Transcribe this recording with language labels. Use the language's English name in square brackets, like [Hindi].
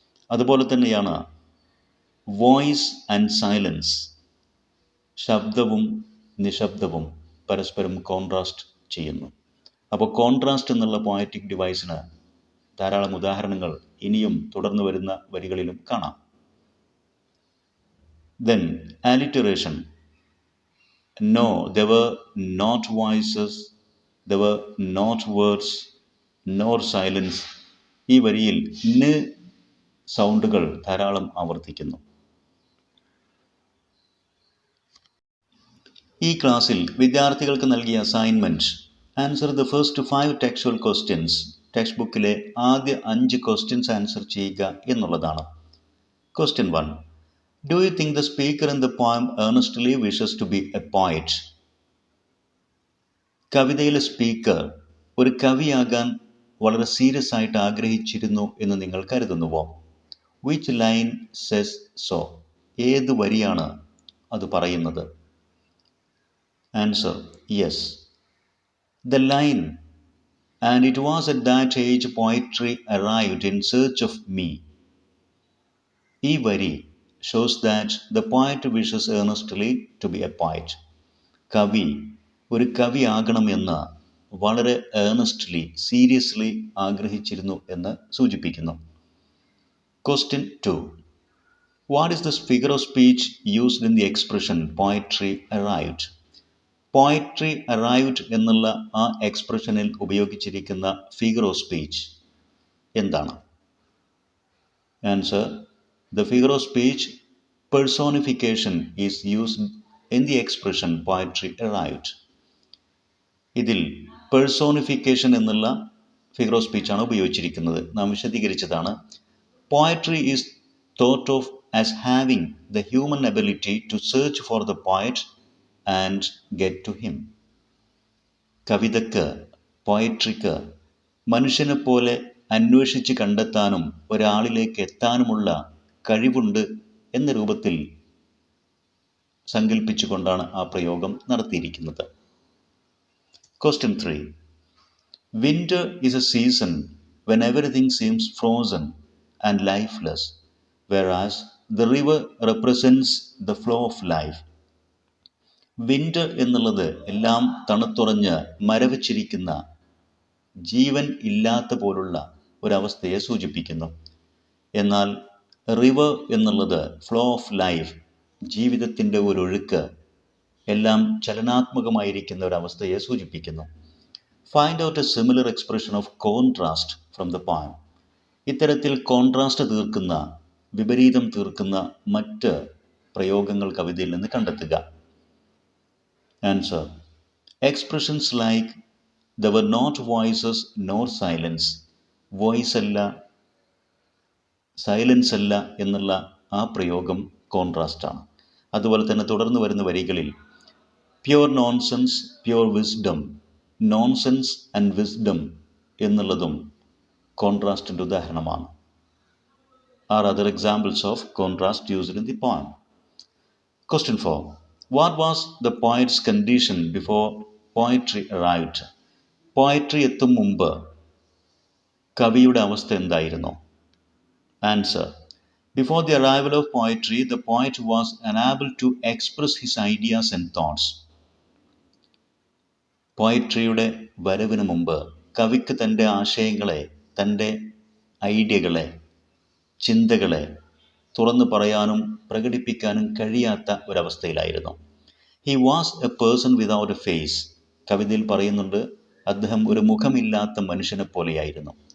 [Malayalam] അതുപോലെ തന്നെയാണ് voice and silence, ശബ്ദവും നിശബ്ദവും പരസ്പരം കോൺട്രാസ്റ്റ് ചെയ്യുന്നു. അപ്പോൾ കോൺട്രാസ്റ്റ് എന്നുള്ള പോയറ്റിക് ഡിവൈസിന് ധാരാളം ഉദാഹരണങ്ങൾ ഇനിയും തുടർന്ന് വരുന്ന വരികളിലും കാണാം. [English] Then alliteration. No, there were not voices, there were not words, nor silence. [Malayalam] ഈ വരിയിൽ ന് സൗണ്ടുകൾ ധാരാളം ആവർത്തിക്കുന്നു. ഈ ക്ലാസ്സിൽ വിദ്യാർത്ഥികൾക്ക് നൽകിയ assignment [English] Answer the first 5 textual questions. [Malayalam] Text ബുക്കിലെ ആദ്യ 5 ക്വസ്റ്റ്യൻസ് ആൻസർ ചെയ്യുക എന്നുള്ളതാണ്. [English] Question 1. Do you think the speaker in the poem earnestly wishes to be a poet? [Malayalam] കവിതയിലെ സ്പീക്കർ ഒരു കവിയാകാൻ വളരെ സീരിയസ് ആയിട്ട് ആഗ്രഹിച്ചിരുന്നു എന്ന് നിങ്ങൾ കരുതുന്നുവോ? [English] Which line says so? [Malayalam] ഏത് വരിയാണ് അത് പറയുന്നത്? [English] Answer: yes. The line, and it was at that age poetry arrived in search of me. [Malayalam] ഈ വരി [English] shows that the poet wishes earnestly to be a poet. [Malayalam] കവി ഒരു കവിയാകണമെന്ന് വളരെ ഏർണസ്റ്റ്ലി, സീരിയസ്ലി ആഗ്രഹിച്ചിരുന്നു എന്ന് സൂചിപ്പിക്കുന്നു. [English] Question 2. What is the figure of speech used in the expression poetry arrived? [Malayalam] Poetry arrived എന്നുള്ള ആ എക്സ്പ്രഷനിൽ ഉപയോഗിച്ചിരിക്കുന്ന ഫിഗർ ഓഫ് സ്പീച്ച് എന്താണ്? [English] Answer: the figure of speech personification is used in the expression poetry arrived. [Malayalam] ഇതിൽ personification എന്നുള്ള figure of സ്പീച്ചാണ് ഉപയോഗിച്ചിരിക്കുന്നത്. നാം വിശദീകരിച്ചതാണ്. [English] Poetry is thought of as having the human ability to search for the poet and get to him. [Malayalam] കവിതയ്ക്ക്, പോയട്രിക്ക് മനുഷ്യനെ പോലെ അന്വേഷിച്ച് കണ്ടെത്താനും ഒരാളിലേക്ക് എത്താനുമുള്ള കഴിവുണ്ട് എന്ന രൂപത്തിൽ സങ്കല്പിച്ചുകൊണ്ടാണ് ആ പ്രയോഗം നടത്തിയിരിക്കുന്നത്. [English] Question 3. Winter is a season when everything seems frozen and lifeless, whereas the river represents the flow of life. [Malayalam] Winter എന്നുള്ളത് എല്ലാം തണുത്തുറഞ്ഞ് മരവിച്ചിരിക്കുന്ന, ജീവൻ ഇല്ലാത്ത പോലുള്ള ഒരവസ്ഥയെ സൂചിപ്പിക്കുന്നു. എന്നാൽ റിവർ എന്നുള്ളത് [English] flow of life, [Malayalam] ജീവിതത്തിൻ്റെ ഒരൊഴുക്ക്, എല്ലാം ചലനാത്മകമായിരിക്കുന്ന ഒരവസ്ഥയെ സൂചിപ്പിക്കുന്നു. [English] Find out a similar expression of contrast from the poem. [Malayalam] ഇത്തരത്തിൽ കോൺട്രാസ്റ്റ് തീർക്കുന്ന, വിപരീതം തീർക്കുന്ന മറ്റ് പ്രയോഗങ്ങൾ കവിതയിൽ നിന്ന് കണ്ടെത്തുക. [English] Answer: expressions like there were not voices nor silence. [Malayalam] Voice അല്ല, സൈലൻസ് അല്ല എന്നുള്ള ആ പ്രയോഗം കോൺട്രാസ്റ്റാണ്. അതുപോലെ തന്നെ തുടർന്ന് വരുന്ന വരികളിൽ pure nonsense, pure wisdom, [English] nonsense and wisdom [Malayalam] എന്നുള്ളതും കോൺട്രാസ്റ്റിൻ്റെ ഉദാഹരണമാണ്. [English] Are other examples of contrast used in the poem. Question 4. What was the poet's condition before poetry arrived? [Malayalam] Poetry എത്തും മുമ്പ് കവിയുടെ അവസ്ഥ എന്തായിരുന്നു? [English] Answer: before the arrival of poetry, the poet was unable to express his ideas and thoughts. [Malayalam] പോയട്രിയുടെ വരവിന് മുമ്പ് കവിക്ക് തൻ്റെ ആശയങ്ങളെ, തൻ്റെ ഐഡിയകളെ, ചിന്തകളെ തുറന്നു പറയാനും പ്രകടിപ്പിക്കാനും കഴിയാത്ത ഒരവസ്ഥയിലായിരുന്നു. [English] He was a person without a face. [Malayalam] കവിതയിൽ പറയുന്നുണ്ട്, അദ്ദേഹം ഒരു മുഖമില്ലാത്ത മനുഷ്യനെ പോലെയായിരുന്നു.